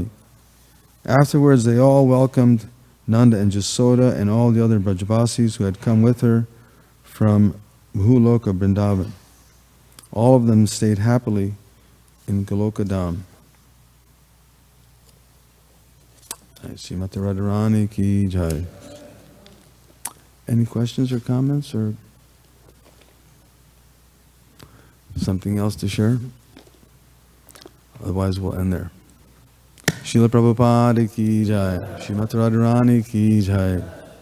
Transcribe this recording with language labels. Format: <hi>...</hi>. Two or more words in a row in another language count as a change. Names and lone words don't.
<en>Afterwards, they all welcomed Nanda and Jasoda and all the other Brajbasis who had come with her from Bhuloka Vrindavan. All of them stayed happily in Goloka Dham.</en> <hi>Srimati Radharani की जय.</hi> <en>Any questions or comments or something else to share? Otherwise, we'll end there.</en> <hi>Srila Prabhupada की जय. Srimati Radharani की जय.</hi>